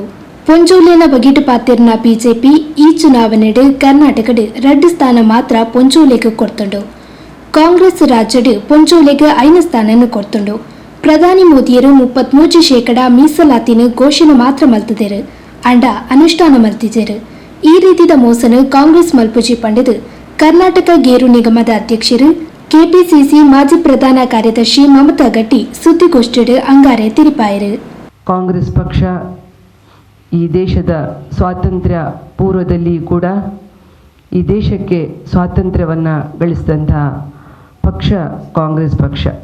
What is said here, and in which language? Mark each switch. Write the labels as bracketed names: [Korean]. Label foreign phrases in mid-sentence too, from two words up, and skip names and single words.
[Tulu] ಪೊಂಜೋಲೆನ ಬಗೆಟ್ ಪಾತಿರ್ನ ಬಿಜೆಪಿ ಈ ಚುನಾವಣೆಡು ಕರ್ನಾಟಕಡು 2 ಸ್ಥಾನ ಮಾತ್ರ ಪೊಂಜೋಲೆಗೆ ಕೊಡ್ತುಂಡು. ಕಾಂಗ್ರೆಸ್ ರಾಜ್ಯಡು ಪೊಂಜೋಲೆಗೆ 5 ಸ್ಥಾನ ಕೊಡ್ತುಂಡು. ಪ್ರಧಾನಿ ಮೋದಿಯರು 33% ಮೀಸಲಾತಿನ ಘೋಷಣೆ ಮಾತ್ರ ಮಲ್ತಿದ್ದೇರು ಅಂಡ ಅನುಷ್ಠಾನ ಮಲ್ತಿದ್ದೇರು. ಈ ರೀತಿಯ ಮೋಸನ ಕಾಂಗ್ರೆಸ್ ಮಲ್ಪುಜಿ ಪಂಡದು ಕರ್ನಾಟಕ ಗೇರು ನಿಗಮದ ಅಧ್ಯಕ್ಷರು ಕೆಪಿಸಿಸಿ ಮಾಜಿ ಪ್ರಧಾನ ಕಾರ್ಯದರ್ಶಿ ಮಮತಾ ಗಟ್ಟಿ ಸುದ್ದಿಗೋಷ್ಠಿಡು ಅಂಗಾರೆ ತಿರಿಪಾಯರು. [Kannada] ಕಾಂಗ್ರೆಸ್ ಪಕ್ಷ ಈ ದೇಶದ ಸ್ವಾತಂತ್ರ್ಯ ಪೂರ್ವದಲ್ಲಿ ಕೂಡ ಈ ದೇಶಕ್ಕೆ ಸ್ವಾತಂತ್ರ್ಯವನ್ನು ಗಳಿಸಿದಂತಹ ಪಕ್ಷ ಕಾಂಗ್ರೆಸ್ ಪಕ್ಷ.